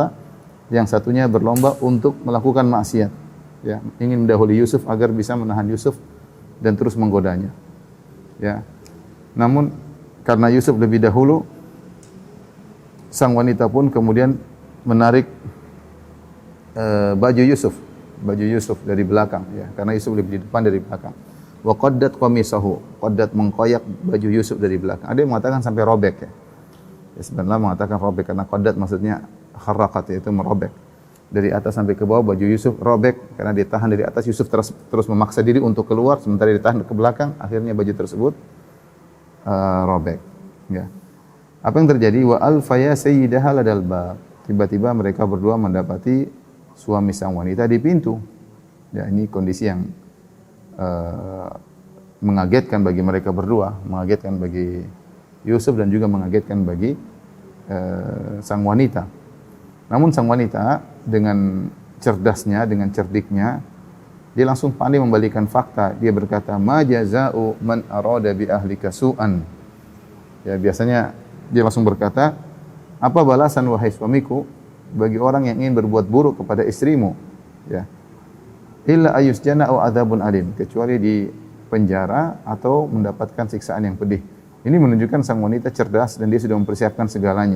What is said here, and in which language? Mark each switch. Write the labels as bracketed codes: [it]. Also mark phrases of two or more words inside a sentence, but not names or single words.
[id] Yang satunya berlomba untuk melakukan maksiat, ya, ingin mendahului Yusuf agar bisa menahan Yusuf dan terus menggodanya. Ya. Namun karena Yusuf lebih dahulu, sang wanita pun kemudian menarik baju Yusuf dari belakang, ya, karena Yusuf lebih di depan dari belakang. [ar] Wa qaddat qamisahu, qaddat [id] mengkoyak baju Yusuf dari belakang. Ada yang mengatakan sampai robek ya. Sebenarnya mengatakan robek karena qaddat maksudnya kharaqat, yaitu merobek. Dari atas sampai ke bawah baju Yusuf robek karena ditahan dari atas. Yusuf terus memaksa diri untuk keluar sementara ditahan ke belakang, akhirnya baju tersebut robek, ya. Apa yang terjadi? [ar] Wa alfaya sayyidaha ladal bab. [id] Tiba-tiba mereka berdua mendapati suami sang wanita di pintu. Ya, ini kondisi yang mengagetkan bagi mereka berdua, mengagetkan bagi Yusuf dan juga mengagetkan bagi sang wanita. Namun sang wanita dengan cerdasnya, dengan cerdiknya, dia langsung pandai membalikan fakta. Dia berkata, [ar] "Ma jazaa'u man arada bi ahlika su'an." [id] Ya, biasanya dia langsung berkata, "Apa balasan wahai suamiku bagi orang yang ingin berbuat buruk kepada istrimu?" Ya. [ar] "Illa ayusjana au adzabun alim." [id] Kecuali di penjara atau mendapatkan siksaan yang pedih. Ini menunjukkan sang wanita cerdas dan dia sudah mempersiapkan segalanya.